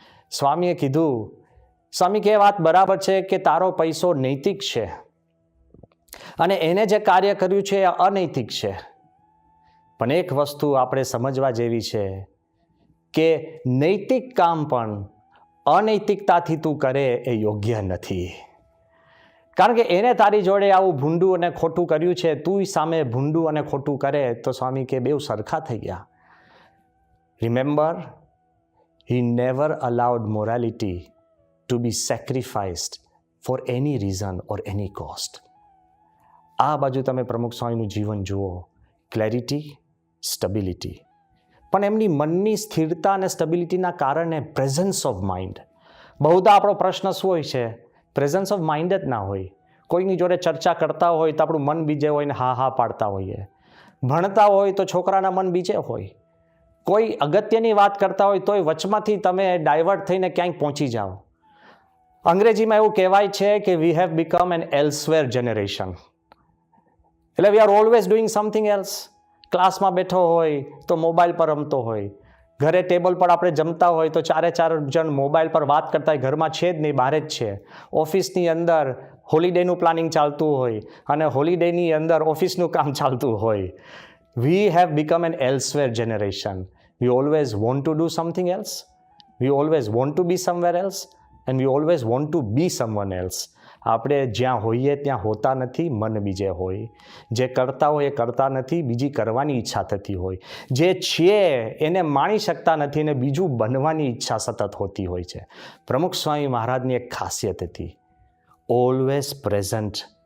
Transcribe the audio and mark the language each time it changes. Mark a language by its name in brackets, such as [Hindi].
[Gujarati] સ્વામીએ કીધું, સ્વામી કે વાત બરાબર છે કે તારો પૈસો નૈતિક છે અને એને જે કાર્ય કર્યું છે એ અનૈતિક છે, પણ એક વસ્તુ આપણે સમજવા જેવી છે કે નૈતિક કામ પણ અનૈતિકતાથી તું કરે એ યોગ્ય નથી. કારણ કે એને તારી જોડે આવું ભૂંડું અને ખોટું કર્યું છે, તું સામે ભૂંડું અને ખોટું કરે તો સ્વામી કે બેઉ સરખા થઈ ગયા. [English] Remember, he never allowed morality to be sacrificed for any reason or any cost. [Gujarati] આ બાજુ તમે પ્રમુખ સ્વામીનું જીવન જુઓ, ક્લેરિટી, સ્ટેબિલિટી, પણ એમની મનની સ્થિરતા અને સ્ટેબિલિટીના કારણે [English] Presence of mind. [Gujarati] બહુધા આપણો પ્રશ્ન શું હોય છે? [English] presence of mind [Gujarati] જ ના હોય. કોઈની જોડે ચર્ચા કરતા હોય તો આપણું મન બીજે હોય ને હા હા પાડતા હોઈએ. ભણતા હોય તો છોકરાના મન બીજે હોય. કોઈ અગત્યની વાત કરતા હોય તોય વચમાંથી તમે ડાયવર્ટ થઈને ક્યાંક પહોંચી જાઓ. અંગ્રેજીમાં એવું કહેવાય છે કે [English] We have become an elsewhere generation. [Gujarati] એટલે [English] We are always doing something else. [Gujarati] ક્લાસમાં બેઠો હોય તો મોબાઈલ પર રમતો હોય, ઘરે ટેબલ પર આપણે જમતા હોય તો ચારે ચાર જણ મોબાઈલ પર વાત કરતા હોય, ઘરમાં છે જ નહીં, બહાર જ છે. ઓફિસની અંદર હોલિડેનું પ્લાનિંગ ચાલતું હોય અને હોલિડેની અંદર ઓફિસનું કામ ચાલતું હોય. [English] We have become an elsewhere generation. We always want to do something else. We always want to be somewhere else. And we always want to be someone else. [Gujarati] આપણે જ્યાં હોઈએ ત્યાં હોતા નથી, મન બીજે હોય. જે કરતા હોય એ કરતા નથી, બીજી કરવાની ઈચ્છા થતી હોય. જે છીએ એને માણી શકતા નથી અને બીજું બનવાની ઈચ્છા સતત હોતી હોય છે. પ્રમુખ સ્વામી મહારાજની એક ખાસિયત હતી, [English] Always present.